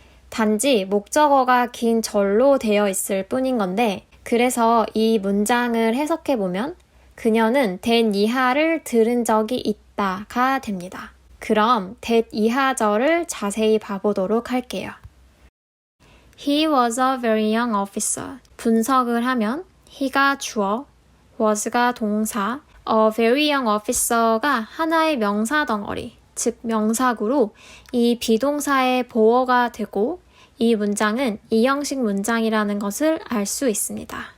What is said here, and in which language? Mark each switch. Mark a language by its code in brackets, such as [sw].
[ko] 단지 목적어가 긴 절로 되어 있을 뿐인 건데 그래서 이 문장을 해석해보면 그녀는 that 이하를 들은 적이 있다가 됩니다. 그럼 that 이하절을 자세히 봐보도록 할게요. [en] He was a very young officer. [ko] 분석을 하면 he가 주어, was가 동사, [en] a very young officer [ko] 가 하나의 명사 덩어리, 즉 명사구로 이 비동사의 보어가 되고 이 문장은 이형식 문장이라는 것을 알 수 있습니다.